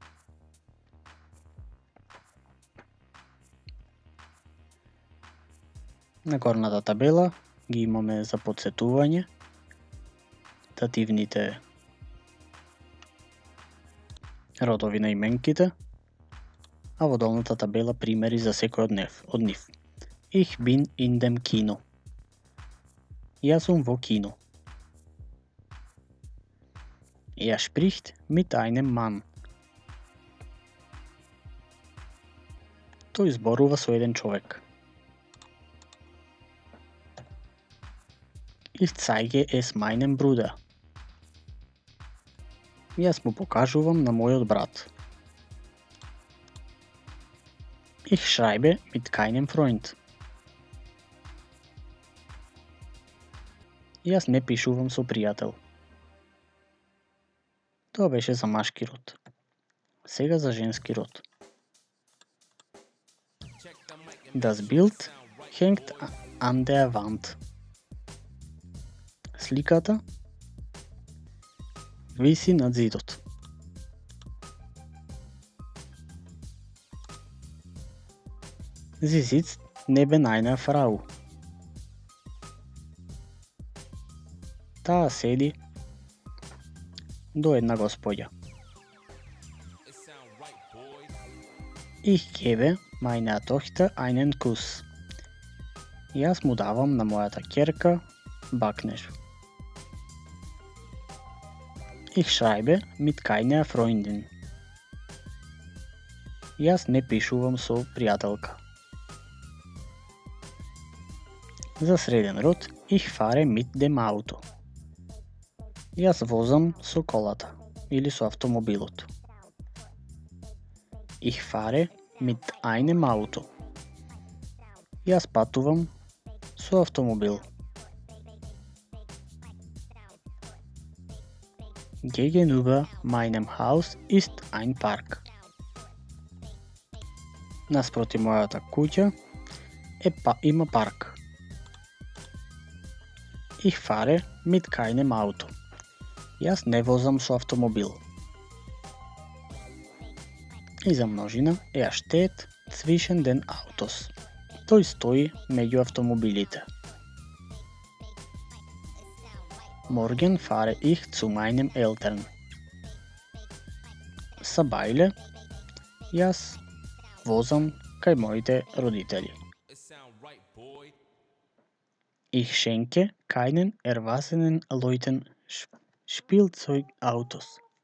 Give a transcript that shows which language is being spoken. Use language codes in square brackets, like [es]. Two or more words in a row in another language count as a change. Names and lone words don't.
[mk] На горната табела ги имаме за подсетување дативните родови на именките, а во долната табела примери за секој од нив. [de] Ich bin in dem Kino. [mk] Јас сум во кино. [de] Er spricht mit einem Mann. [mk] Тој зборува со еден човек. [de] Ich zeige es meinem Bruder. [mk] Јас му покажувам на мојот брат. [de] Ich schreibe mit keinem Freund. [mk] Јас не пишувам со пријател. Тоа беше за машки род. Сега за женски род. [de] Das Bild hängt an der Wand. [mk] Сликата виси над зидот. [de] Sie sitzt neben einer Frau. [mk] Таа седи до една господја. [de] Ich gebe meiner Tochter einen Kuss. [mk] Јас му давам на мојата ќерка бакнеж. [de] Ich schreibe mit keiner Freundin. [mk] Јас не пишувам со пријателка. За среден род, [de] ich fahre mit dem Auto. [mk] Јас возам со колата или со автомобилот. [de] Ich fahre mit einem Auto. [mk] Јас патувам со автомобил. [de] Gegenüber meinem Haus ist ein Park. [mk] Наспроти мојата куќа има парк. [de] Ich fahre mit keinem Auto. [mk] Јас не возам со автомобил. И за множина [de] er steht zwischen den Autos. [mk] Тој стои меѓу автомобилите. [de] Morgen fahre ich zu meinen Eltern. [mk] Сабајле јас возам кај моите родители. [de] Ich schenke keinen erwachsenen Leuten Spielzeugautos.